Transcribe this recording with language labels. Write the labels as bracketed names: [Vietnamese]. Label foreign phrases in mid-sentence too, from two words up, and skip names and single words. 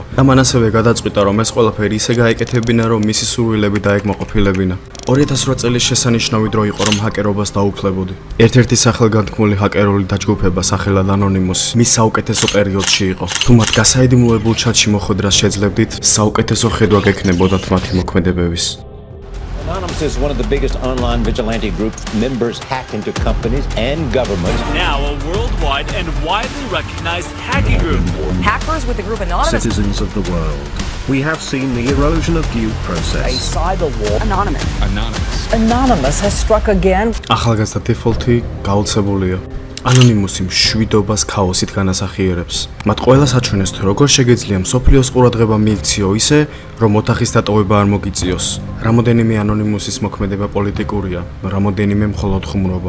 [Georgian] და მან ასევე გადაწყვიტა, რომ ეს ყველაფერი ისე გაეკეთებინა, რომ მისი სურვილები დაეკმაყოფილებინა. 2008 წლის შესანიშნავი დრო იყო, რომ ჰაკერობას დაუფლებოდი. ერთ-ერთი სახელგანთქმული ჰაკერული დაჯგუფება სახელად ანონიმუსი მის საუკეთესო პერიოდში იყო. თუ მათ გასაიდუმლოებულ ჩატში მოხვედრას შეძლებდით, საუკეთესო ხედვა გექნებოდათ მათი მოქმედებების. [English] Anonymous is one of the biggest online vigilante groups. Members hack into companies and governments. Now a worldwide and widely recognized hacking group. Hackers with the group Anonymous. Citizens of the world, we have seen the erosion of due A process. cyber war. Anonymous. Anonymous has struck again. [Georgian] ახალგაზრდა დეფოლტი გაუცებულია. ანონიმუსი მშვიდობას ქაოსით განასახიერებს. მათ ყველას აჩვენეს, თუ როგორ შეგეძლია მსოფლიოს ყურადღება მიიქციო ისე, რომ ოთახის დატოვება არ მოგიწიოს. რამოდენიმე ანონიმუსის მოქმედება პოლიტიკურია, რამოდენიმე მხოლოდ ხუმრობა.